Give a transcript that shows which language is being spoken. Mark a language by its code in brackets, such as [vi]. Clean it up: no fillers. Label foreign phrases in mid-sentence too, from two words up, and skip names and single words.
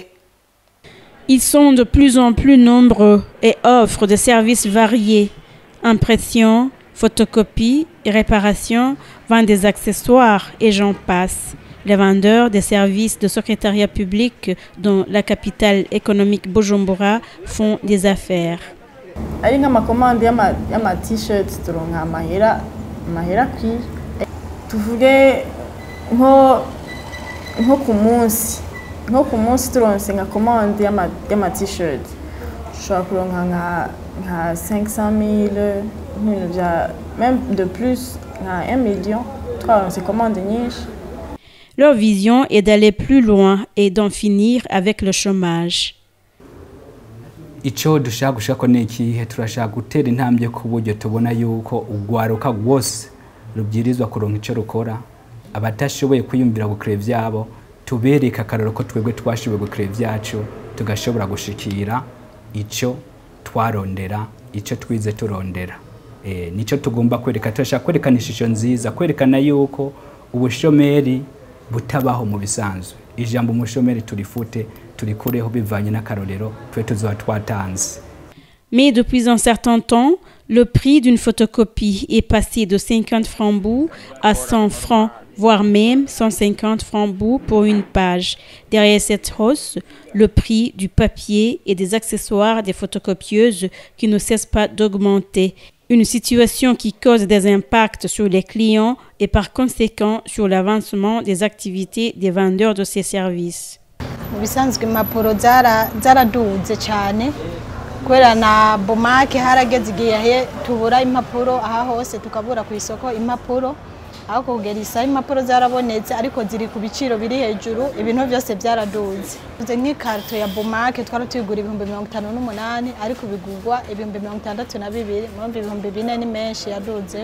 [fr] Ils sont de plus en plus nombreux et offrent des services variés. Impression, photocopie, réparation, vente des accessoires et j'en passe. Les vendeurs des services de secrétariat public dans la capitale économique Bujumbura font des affaires. [rn] Ari nk'amakomande y'ama-t-shirts turonka amahera akwiye tuvuge nko ku munsi turonse nka komande y'ama-t-shirt dushobora kuronka nka 500 000 [fr] même de plus [rn] nka 1 million twaronse komande nyinshi. [fr] Leur vision est d'aller plus loin et d'en finir avec le chômage. [rn] Ico dushaka gushaka ni ikihe turashaka gutera intambwe ku buryo tubona yuko ugwaruka rwose rubyirizwa kuronka ico rukora abatashoboye kwiyumvira gukora ivyabo tubereka akararo ko twebwe twashoboye gukora ivyacu tugashobora gushikira ico twarondera ico twize turondera nico tugomba kwereka turashaka kwerekana ishusho nziza kwerekana yuko ubushomeri butabaho mu bisanzwe ijambo umushomeri turifute turikureho bivanye n'akarorero twe tuzoba twatanze. [fr] Mais depuis un certain temps, le prix d'une photocopie est passé de 50 francs bout à 100 francs, voire même 150 francs bout pour une page. Derrière cette hausse, le prix du papier et des accessoires des photocopieuses qui ne cessent pas d'augmenter. Une situation qui cause des impacts sur les clients et par conséquent sur l'avancement des activités des vendeurs de ces services. [rn] Bisanzwe impapuro zaraduze cyane kubera na bomake harageze igihe tubura impapuro aha hose tukabura ku isoko impapuro aho kugera isa impapuro zarabonetse ariko ziri ku biciro biri hejuru ibintu byose byaraduze nk'ikarto ya bomake twari tuyigura 58 ariko bigurwa 62 muri 2000 ni menshi yaduze.